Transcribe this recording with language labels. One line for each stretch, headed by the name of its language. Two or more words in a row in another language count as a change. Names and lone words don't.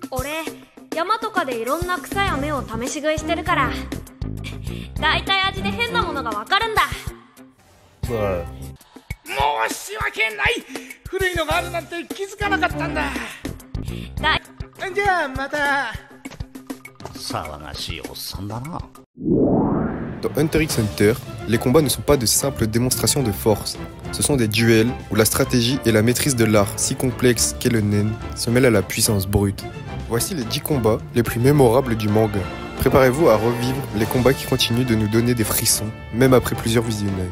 Japanese: 俺山とかでいろんな草や芽を試し食いしてるからだいたい味で変なものがわかるんだ。申し訳ない。古いのがあるなんて気づかなかったんだ。じゃあまた。騒がしいおっさんだな。
French: Dans Hunter x Hunter, les combats ne sont pas de simples démonstrations de force. Ce sont des duels où la stratégie et la maîtrise de l'art si complexe qu'est le nen se mêlent à la puissance brute. Voici les 10 combats les plus mémorables du manga. Préparez-vous à revivre les combats qui continuent de nous donner des frissons, même après plusieurs visionnages.